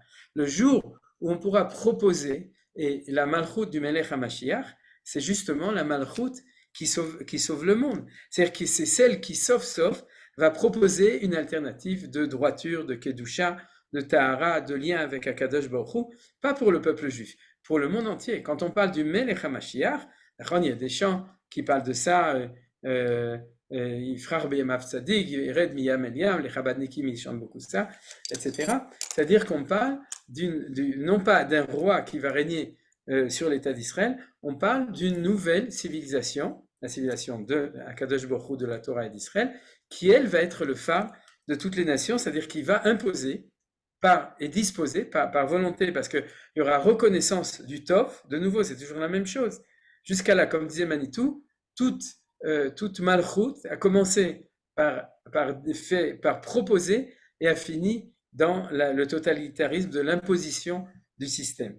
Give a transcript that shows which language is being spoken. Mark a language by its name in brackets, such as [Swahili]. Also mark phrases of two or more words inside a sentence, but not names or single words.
[French] Le jour où on pourra proposer, et la Malchut du [Hebrew] מלך המשיח, [French] c'est justement la Malchut qui sauve le monde. C'est-à-dire que c'est celle qui, sauf, va proposer une alternative de droiture, de Kedusha, de Tahara, de lien avec [Hebrew] הקדוש ברוך הוא, [French] pas pour le peuple juif, pour le monde entier. Quand on parle du [Hebrew] מלך המשיח, [French] il y a des chants qui parlent de ça, [Hebrew] יפרח בימיו צדיק, ירד מים אל ים, [French] les Chabadnikim ils chantent beaucoup ça, etc. C'est-à-dire qu'on parle non pas d'un roi qui va régner sur l'État d'Israël, on parle d'une nouvelle civilisation, la civilisation de [Hebrew] הקדוש ברוך הוא, [French] de la Torah et d'Israël, qui elle va être le phare de toutes les nations, c'est-à-dire qu'il va imposer et disposer par volonté, parce qu'il y aura reconnaissance du Tov, de nouveau c'est toujours la même chose, jusqu'à là, comme disait Manitou, toute Malchut a commencé par proposer et a fini dans le totalitarisme de l'imposition du système.